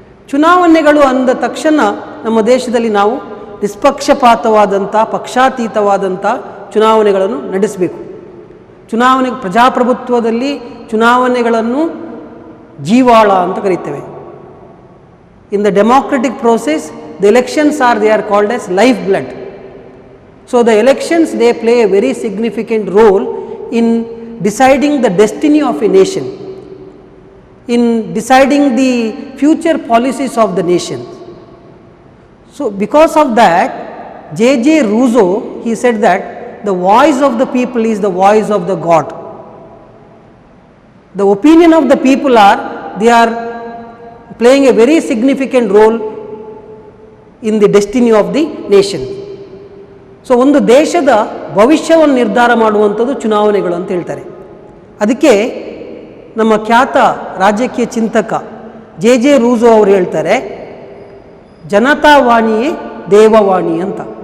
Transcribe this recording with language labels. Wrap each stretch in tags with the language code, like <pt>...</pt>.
<kn>ಚುನಾವಣೆಗಳು ಅಂದ ತಕ್ಷಣ ನಮ್ಮ ದೇಶದಲ್ಲಿ ನಾವು ನಿಷ್ಪಕ್ಷಪಾತವಾದಂಥ, ಪಕ್ಷಾತೀತವಾದಂಥ ಚುನಾವಣೆಗಳನ್ನು ನಡೆಸಬೇಕು. ಪ್ರಜಾಪ್ರಭುತ್ವದಲ್ಲಿ ಚುನಾವಣೆಗಳನ್ನು ಜೀವಾಳ ಅಂತ ಕರೀತೇವೆ.</kn> <en>In the democratic process the elections they are called as life blood. So the elections they play a very significant role in deciding the destiny of a nation, in deciding the future policies of the nation. So because of that, J.J. Rousseau, he said that the voice of the people is the voice of the God. The opinion of the people they are playing a very significant role in the destiny of the nation.</en> <kn>So ಒಂದು ದೇಶದ ಭವಿಷ್ಯವನ್ನು ನಿರ್ಧಾರ ಮಾಡುವಂಥದ್ದು ಚುನಾವಣೆಗಳು ಅಂತ ಹೇಳ್ತಾರೆ. ಅದಕ್ಕೆ ನಮ್ಮ ಖ್ಯಾತ ರಾಜಕೀಯ ಚಿಂತಕ J.J. ರೂಸೋ ಅವರು ಹೇಳ್ತಾರೆ, ಜನತಾವಾಣಿಯೇ ದೇವವಾಣಿ ಅಂತ.</kn>